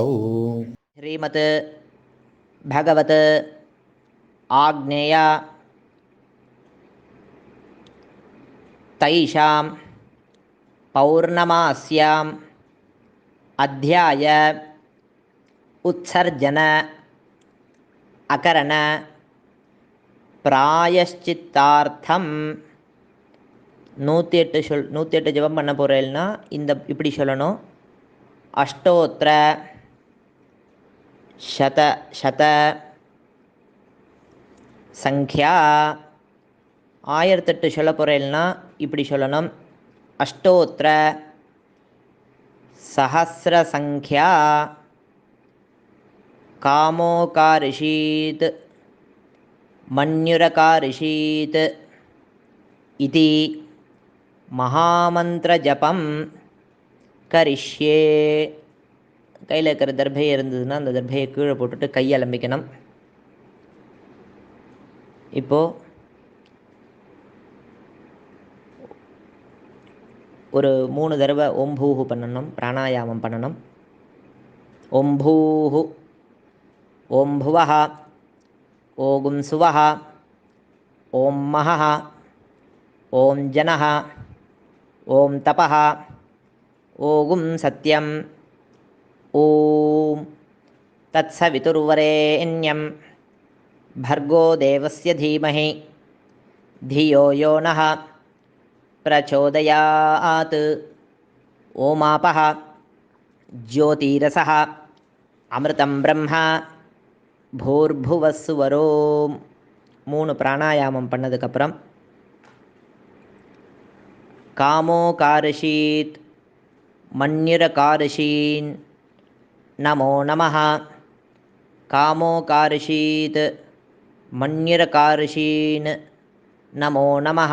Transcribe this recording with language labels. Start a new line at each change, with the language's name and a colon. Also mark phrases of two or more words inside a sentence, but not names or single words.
Sanskrit: ಶ್ರೀಮತ್ ಭಗವತ್ ಆಗ್ನೇಯ ತೈಷಾಂ ಪೌರ್ಣಮಾಸ್ಯಾಂ ಅಧ್ಯಾಯ ಉತ್ಸರ್ಜನ ಅಕರಣ பிராயஷ்சித்தார்த்தம்.
Tamil: 108 ஜபம் பண்ண போகிறேன்னா இப்படி சொல்லணும்.
Sanskrit: अष्टोत्तर शत सङ्ख्या.
Tamil: 1008 சொல்ல போகிறேன்னா இப்படி சொல்லணும்.
Sanskrit: அஷ்டோத்திர सहस्रसङ्ख्या कामोकारिषीत् मन्युरकारिषीत् इति महामन्त्रजपं करिष्ये.
Tamil: கையில் இருக்கிற தர்பை இருந்ததுன்னா அந்த தர்பையை கீழே போட்டுட்டு கையை அலம்பிக்கணும். இப்போது ஒரு 3 தடவை ஓம் பூஹு பண்ணணும், பிராணாயாமம் பண்ணணும்.
Sanskrit: ॐ भूः, ॐ भुवः, ॐ सुवः, ॐ महः, ॐ जनः, ॐ तपः, ॐ सत्यम्, ॐ तत्सवितुर्वरेण्यम् भर्गो देवस्य धीमहि धियो यो नः प्रचोदयात्. ओमापः ज्योतिरसः अमृतं ब्रह्म भूर्भुवस्सुवरोम्. 3
Tamil: பிராணாயாமம் பண்ணதுக்கப்புறம்
Sanskrit: कामोऽकार्षीत् मन्युरकार्षीत् नमो नमः. कामोऽकार्षीत् मन्युरकार्षीत् नमो नमः.